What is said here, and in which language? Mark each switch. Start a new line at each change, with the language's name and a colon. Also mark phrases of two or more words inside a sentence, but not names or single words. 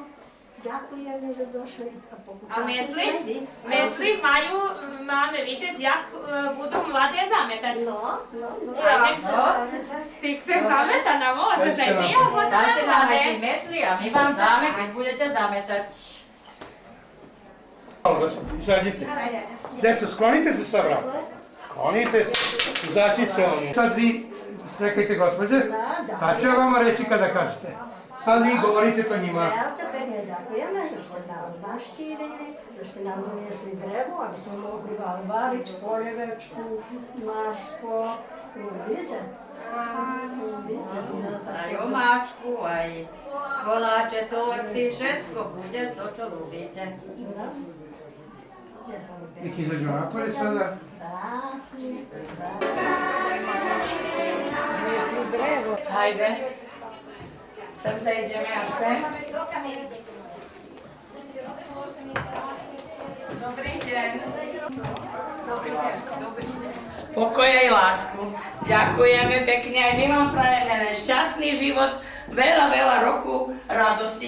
Slovak: Ďakujeme, že došli. A metly máme vidieť, jak budú mladé zametať. No. Ty chceš zametať, no môžeš aj ty, a potom Dajte nám aj mladé. tie metly a my vám dáme, keď budete zametať.
Serbian: Izađite. Deco, sklonite se sa vrata. Sklonite se. Izađite oni. Sad vi, čekajte gospođe, sad ću vam reći kada kažete. Sad vi govorite to njima.
Slovak: Veľce pekne ďakujeme, že ste nás naštívili, že ste nám doniesli drevo, aby sme mohli vám variť polievečku, maslo. Ľubíte? Aj omáčku, aj koláče, torty, všetko bude to, čo ľubíte.
Serbian: Nek izađu napore sada. Hajde.
Slovak: Sem zajdeme až sem. Dobrý deň. Dobrý deň. Pokoja i lásku. Ďakujeme pekne, aj my vám prajeme len šťastný život, veľa roku radosti.